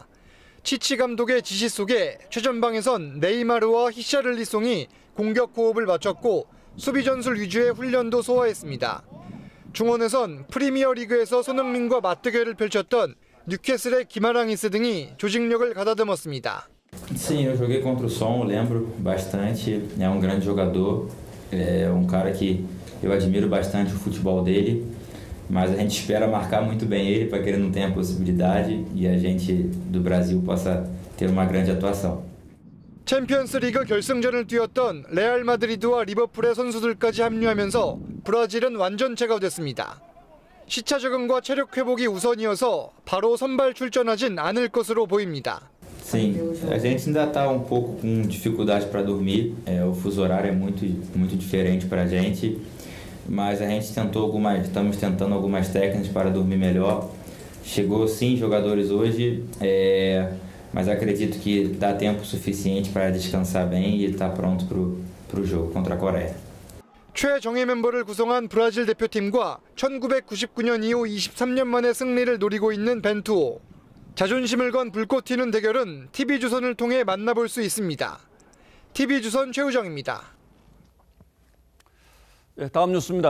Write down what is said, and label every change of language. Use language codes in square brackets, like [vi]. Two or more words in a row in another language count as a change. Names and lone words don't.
[ko] 치치 감독의 지시 속에 최전방에선 네이마르와 히샤를리송이 공격 호흡을 맞췄고 수비 전술 위주의 훈련도 소화했습니다. 중원에선 프리미어 리그에서 손흥민과 맞대결을 펼쳤던 뉴캐슬의 기마랑이스 등이 조직력을 가다듬었습니다. [pt] Sim, eu joguei contra o Som, lembro bastante. É grande jogador, é cara que eu admiro bastante o futebol dele. Mas a gente espera marcar muito bem ele para que ele não tenha possibilidade e a gente do Brasil possa ter uma grande atuação. [ko] 챔피언스리그 결승전을 뛰었던 레알 마드리드와 리버풀의 선수들까지 합류하면서 브라질은 완전체가 됐습니다. 시차 적응과 체력 회복이 우선이어서 바로 선발 출전하진 않을 것으로 보입니다. [pt] Sim, a gente ainda está pouco com dificuldade para dormir. O fuso horário é muito diferente para a gente. Mas a gente estamos tentando algumas técnicas para dormir melhor. Chegou sim jogadores hoje, mas acredito que dá tempo suficiente para descansar bem e estar pronto para o jogo contra a Coreia. [ko] 최정예 멤버를 구성한 브라질 대표팀과 1999년 이후 23년 만에 승리를 노리고 있는 벤투오. 자존심을 건 불꽃 튀는 대결은 TV조선을 통해 만나볼 수 있습니다. TV조선 최우정입니다. 다음 뉴스입니다.